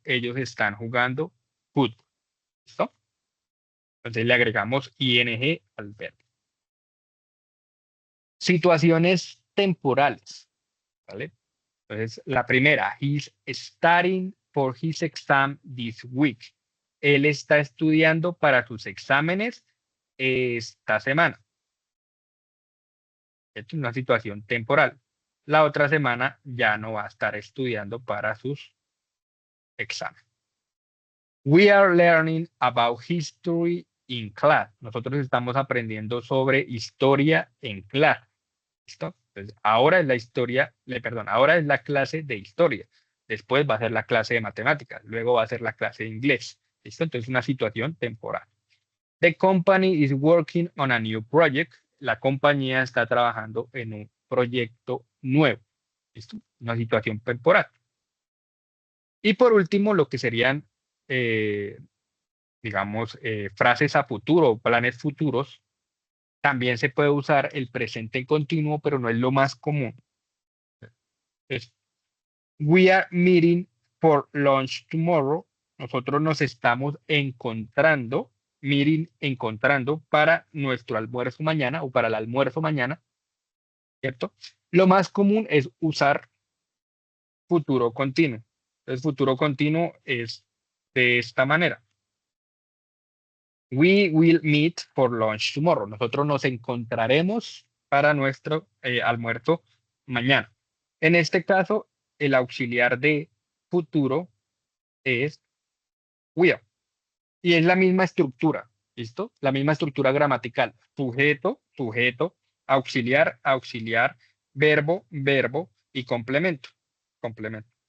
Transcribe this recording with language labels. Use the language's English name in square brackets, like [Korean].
[Spanish] Ellos están jugando fútbol. ¿Listo? Entonces le agregamos ing al verbo. Situaciones temporales. ¿Vale? Entonces, la primera, [English] he's studying for his exam this week. [Spanish] Él está estudiando para sus exámenes esta semana. Esto es una situación temporal. La otra semana ya no va a estar estudiando para sus exámenes. [English] We are learning about history in class. [Spanish] Nosotros estamos aprendiendo sobre historia en clase. ¿Listo? Entonces, ahora es la historia, perdón, ahora es la clase de historia. Después va a ser la clase de matemáticas. Luego va a ser la clase de inglés. ¿Listo? Entonces, una situación temporal. [English] The company is working on a new project. [Spanish] La compañía está trabajando en un proyecto nuevo. ¿Listo? Una situación temporal. Y por último, lo que serían, digamos, frases a futuro o planes futuros. También se puede usar el presente continuo, pero no es lo más común. [English] Es, we are meeting for lunch tomorrow. [Spanish] Nosotros nos estamos encontrando, meeting, encontrando para nuestro almuerzo mañana o para el almuerzo mañana, ¿cierto? Lo más común es usar futuro continuo. Entonces, futuro continuo es de esta manera. [English] We will meet for lunch tomorrow. [Spanish] Nosotros nos encontraremos para nuestro almuerzo mañana. En este caso, el auxiliar de futuro es will. Y es la misma estructura, ¿listo? La misma estructura gramatical. Sujeto, sujeto, auxiliar, auxiliar, verbo, verbo y complemento, complemento.